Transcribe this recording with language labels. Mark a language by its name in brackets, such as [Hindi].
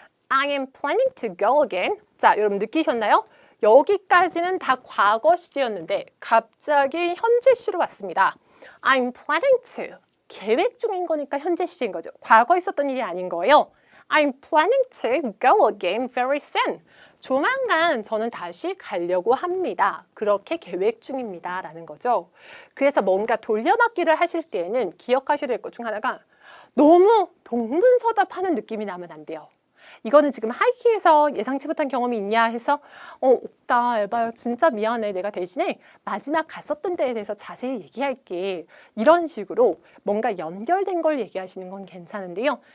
[English] I am planning to go again. [Korean] 자, 여러분 느끼셨나요? 여기까지는 다 과거 시제였는데 갑자기 현재 시로 왔습니다. [English] I'm planning to. [Korean] 계획 중인 거니까 현재 시제인 거죠. 과거에 있었던 일이 아닌 거예요. [English] I'm planning to go again very soon. [Korean] 조만간 저는 다시 가려고 합니다. 그렇게 계획 중입니다. 라는 거죠. 그래서 뭔가 돌려막기를 하실 때에는 기억하셔야 될 것 중 하나가 너무 동문서답하는 느낌이 나면 안 돼요. 이거는 지금 하이킹에서 예상치 못한 경험이 있냐 해서 없다 에바야 진짜 미안해 내가 대신에 마지막 갔었던 데에 대해서 자세히 얘기할게 이런 식으로 뭔가 연결된 걸 얘기하시는 건 괜찮은데요.